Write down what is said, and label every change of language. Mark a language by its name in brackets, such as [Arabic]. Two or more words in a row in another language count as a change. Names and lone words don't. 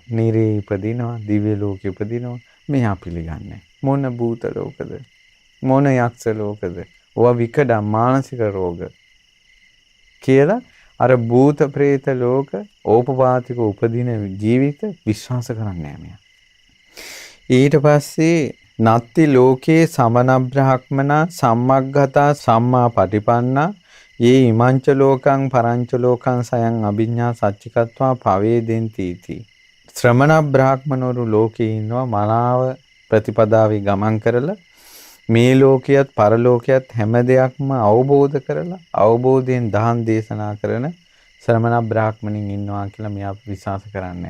[Sinhala] නිරේ ඉපදිනවා, දිව්‍ය ලෝකෙ ඉපදිනවා. මෙයා පිළිගන්නේ මොන භූත ලෝකද? මොන යක්ෂ ලෝකද? ඕවා විකඩ මානසික රෝග කියලා අර භූත ප්‍රේත ලෝක ඕපපාතික උපදින ජීවිත විශ්වාස කරන්නේ නැහැ මෙයා. ඊට පස්සේ [Pali] නත්ති ලෝකේ සමන බ්‍රහ්මනා සම්මග්ගතා සම්මා පටිපන්නා යේ ඉමංච ලෝකං පරංච ලෝකං සයං අභිඤ්ඤා සච්චිකත්වා පවේදෙන්ති इति. [Sinhala] ශ්‍රමණ බ්‍රාහ්මනවරු ලෝකේ ඉන්නවා මනාව ප්‍රතිපදාවේ ගමන් කරලා මේ ලෝකියත් පරලෝකියත් හැම දෙයක්ම අවබෝධ කරලා අවබෝධයෙන් දහම් දේශනා කරන ශ්‍රමණ බ්‍රාහ්මණින් ඉන්නවා කියලා මෙයා විශ්වාස කරන්නේ.